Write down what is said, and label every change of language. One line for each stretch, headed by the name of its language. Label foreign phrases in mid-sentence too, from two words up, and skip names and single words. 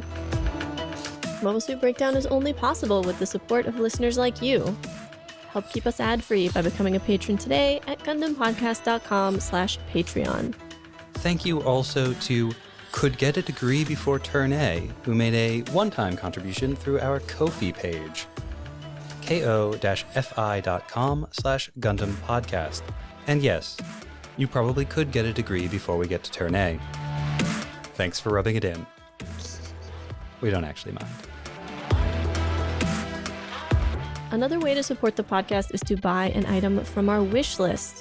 English: Mobile Suit Breakdown is only possible with the support of listeners like you. Help keep us ad-free by becoming a patron today at GundamPodcast.com/Patreon. Thank you also to Could Get a Degree Before Turn A, who made a one-time contribution through our Ko-fi page, ko-fi.com/GundamPodcast. And yes, you probably could get a degree before we get to Turn A. Thanks for rubbing it in. We don't actually mind. Another way to support the podcast is to buy an item from our wish list.